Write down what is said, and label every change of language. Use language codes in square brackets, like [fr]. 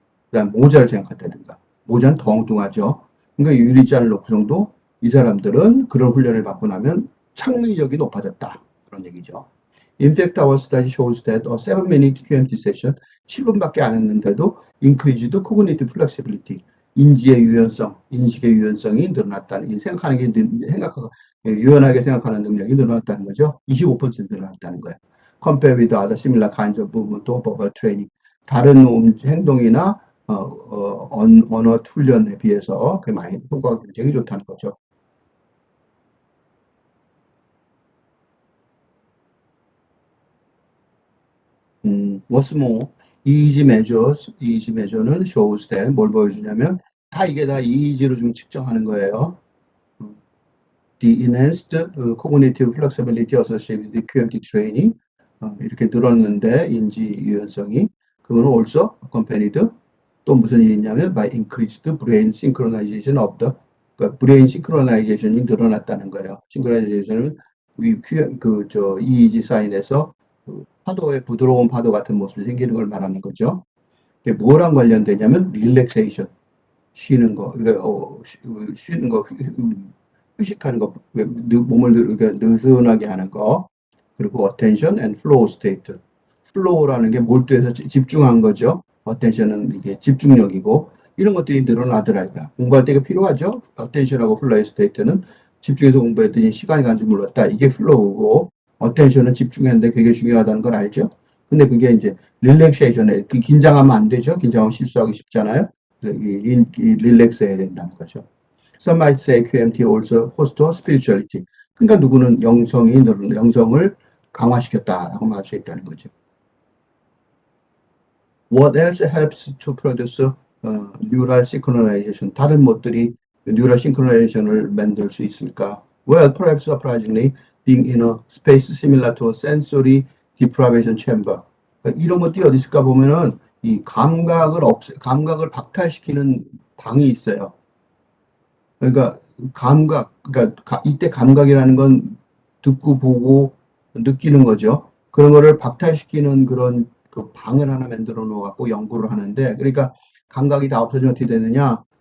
[ko] 그다음 모자를 생각한다든가 모자는 더 엉뚱하죠. 그러니까 유리잔을 놓고 정도 이 사람들은 그런 훈련을 받고 나면 창의력이 높아졌다 그런 얘기죠. [en] In fact, our study shows that a 7-minute QMT session, [ko] 7분밖에 안 했는데도 [en] increased cognitive flexibility, [ko] 인지의 유연성, 인식의 유연성이 늘어났다는, 생각하는 게, 유연하게 생각하는 능력이 늘어났다는 거죠. 25% 늘어났다는 거예요. [en] Compare with other similar kinds of movement or verbal training. [ko] 다른 행동이나 언어 훈련에 비해서 그 많이 효과가 굉장히 좋다는 거죠. [en] What's more, easy [ko] measure는 [en] shows that [ko] 뭘 보여주냐면 다 이게 다 easy로 좀 측정하는 거예요. [en] The enhanced cognitive flexibility associated with QMT training [ko] 이렇게 늘었는데 인지 유연성이 그거는 [en] also accompanied [ko] 또 무슨 일이 있냐면 [en] by increased brain synchronization of the [ko] 그러니까 브레인 싱크로나이제이션이 늘어났다는 거예요. 싱크로나이제이션은 그저 EEG 사인에서 파도의 부드러운 파도 같은 모습이 생기는 걸 말하는 거죠. 이게 뭐랑 관련되냐면 릴렉세이션, 쉬는 거, 쉬는 거, 휴식하는 거, 몸을 느슨하게 하는 거, 그리고 [en] attention and flow state. [ko] flow라는 게 몰두해서 집중한 거죠. attention은 이게 집중력이고 이런 것들이 늘어나더라고요. 공부할 때가 필요하죠. attention하고 flow state는 집중해서 공부했더니 시간이 가는 줄 몰랐다. 이게 flow고 attention은 집중했는데 그게 중요하다는 걸 알죠. 근데 그게 이제 릴렉세이션에 긴장하면 안 되죠. 긴장하면 실수하기 쉽잖아요. 그래서 릴렉스 해야 된다는 거죠. [en] Some might say QMT also foster spirituality. [ko] 그러니까 누구는 영성을 강화시켰다라고 말할 수 있다는 거죠. [en] What else helps to produce neural synchronization? [ko] 다른 것들이 neural synchronization을 만들 수 있을까? [en] Well, perhaps surprisingly, being in a space similar to a sensory deprivation chamber. [ko] 그러니까 이런 것들이 어디 있을까 보면은 이 감각을 박탈시키는 방이 있어요. 그러니까 그러니까 이때 감각이라는 건 듣고 보고 느끼는 거죠. 그런 거를 박탈시키는 그런 그 방을 하나 만들어 놓아갖고 연구를 하는데, 그러니까 감각이 다 없어지면 어떻게 되느냐?